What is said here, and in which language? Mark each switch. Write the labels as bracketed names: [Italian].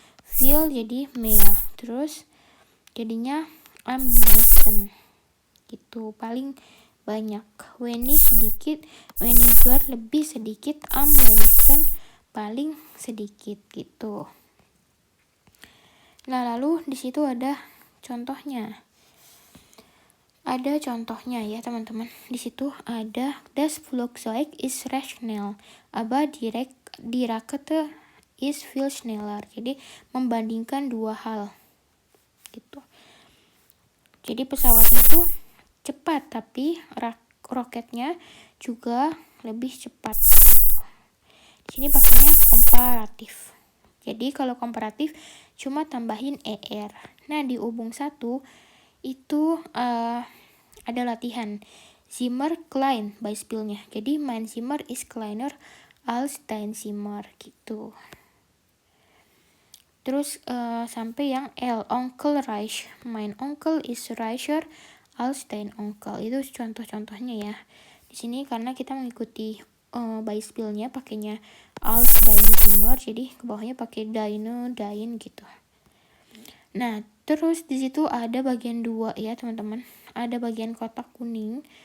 [Indonesian] Viel jadi mehr, terus jadinya [German] am meisten [Indonesian] gitu, paling banyak. Wenig sedikit, weniger lebih sedikit, [German] am wenigsten [Indonesian] paling sedikit gitu. Nah, lalu di situ ada contohnya. Ada contohnya ya teman-teman. Di situ ada [German] das Flugzeug ist recht schnell, aber die Rakete ist viel schneller. [Indonesian] Jadi membandingkan dua hal gitu. Jadi pesawatnya itu cepat, tapi roketnya juga lebih cepat. Di sini pakainya komparatif. Jadi kalau komparatif cuma tambahin er. Nah, di hubung 1 itu ada latihan [German] Zimmer klein [Indonesian] Beispielnya. [German] Jadi mein Zimmer ist kleiner als dein Zimmer gitu. [Indonesian] Terus sampai yang L, [German] Onkel reich. Mein Onkel ist reicher als dein Onkel. [Indonesian] Itu contoh-contohnya ya. Di sini karena kita mengikuti Beispielnya pakainya [German] als dein Zimmer, [Indonesian] jadi ke bawahnya pakai deine, dein gitu. Nah, terus di situ ada bagian 2 ya, teman-teman. Ada bagian kotak kuning.